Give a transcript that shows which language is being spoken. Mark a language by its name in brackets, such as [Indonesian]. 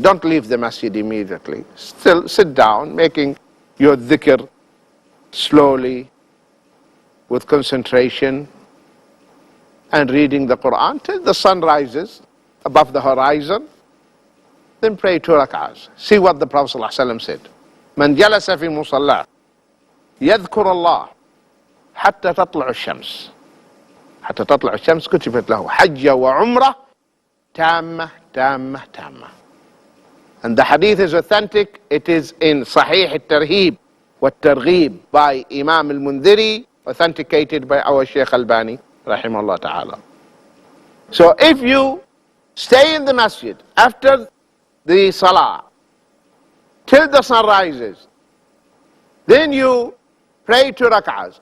[English] Don't leave the masjid immediately. Still sit down, making your dhikr slowly, with concentration, and reading the Quran till the sun rises above the horizon. Then pray 2 rak'ahs. See what the Prophet ﷺ said. [Arabic] من جلس في مصلاه يذكر الله حتى تطلع الشمس. حتى تطلع الشمس كتبت له حجة وعمرة تامة تامة تامة. [English] And the hadith is authentic. It is in Sahih al-Tarhib wa-Targhib by Imam al-Mundhiri, authenticated by our Shaykh Albani, rahimahullah ta'ala. So if you stay in the masjid after the salah till the sun rises, then you pray 2 rak'ahs.